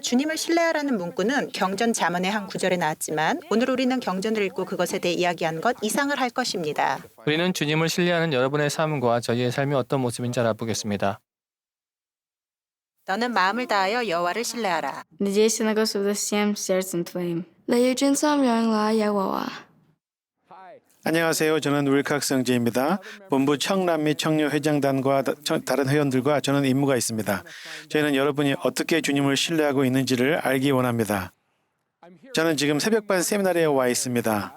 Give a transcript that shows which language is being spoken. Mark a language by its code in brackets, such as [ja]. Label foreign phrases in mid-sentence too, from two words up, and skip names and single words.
[ko] 주님을 신뢰하라는 문구는 경전 잠언의 한 구절에 나왔지만 오늘 우리는 경전을 읽고 그것에 대해 이야기한 것 이상을 할 것입니다. 우리는 주님을 신뢰하는 여러분의 삶과 저희의 삶이 어떤 모습인지 알아보겠습니다. 너는 마음을 다하여 여호와를 신뢰하라. [ru] Надейся на Господа всем сердцем твоим. 레이진섬 여행라 여호와. [ko] 안녕하세요. 저는 윌칵스 형제입니다. 본부 청남 및 청년 회장단과 다른 회원들과 저는 임무가 있습니다. 저희는 여러분이 어떻게 주님을 신뢰하고 있는지를 알기 원합니다. 저는 지금 새벽반 세미나리에 와 있습니다.